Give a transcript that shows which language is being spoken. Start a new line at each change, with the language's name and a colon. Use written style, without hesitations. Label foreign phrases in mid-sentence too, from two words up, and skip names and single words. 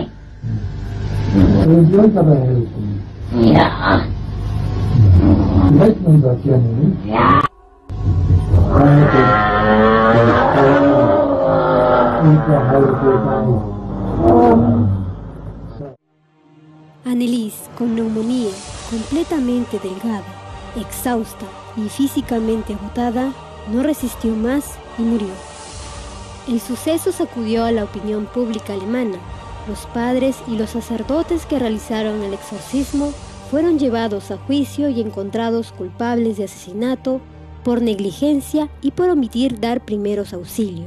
German: Können Sie uns aber helfen? Ja. Sie helfen uns auch gerne, nicht? Ja.
Spanish: Anneliese, con neumonía, completamente delgada, exhausta y físicamente agotada, no resistió más y murió. El suceso sacudió a la opinión pública alemana. Los padres y los sacerdotes que realizaron el exorcismo fueron llevados a juicio y encontrados culpables de asesinato, por negligencia y por omitir dar primeros auxilios.